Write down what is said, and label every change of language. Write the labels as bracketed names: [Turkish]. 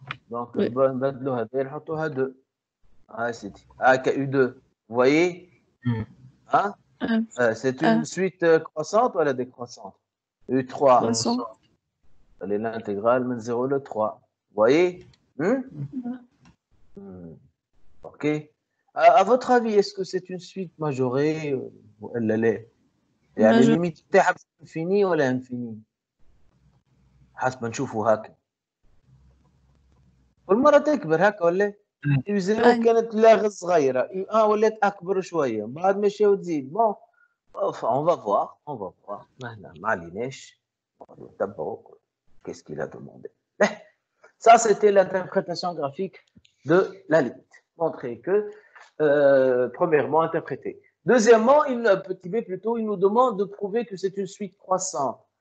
[Arabic] Donc نبدلوا هذا نحطوها 2. سيدي. هكا [French] U2. Vous voyez? C'est une suite croissante ou décroissante? U3. C'est l'intégrale de 0 le 3. Vous voyez? Ok. À votre avis, est-ce que c'est une suite majorée ou elle est? [Arabic] يعني الليميت تاعها انفيني ولا انفيني؟ حسب نشوفوا هكا. كل مرة تكبر هكا ولا؟ U0 كانت لاغ صغيرة، U1 ولات أكبر شوية، بعد ماشية وتزيد. [French] Bon. Enfin, on va voir. [Arabic] ما عليناش. نتبعوا [French] qu'est-ce qu'il a demandé. Ça, c'était l'interprétation graphique de la limite. Montrer que, premièrement, interpréter. Deuxièmement, petit b plutôt, il nous demande de prouver que c'est une suite croissante.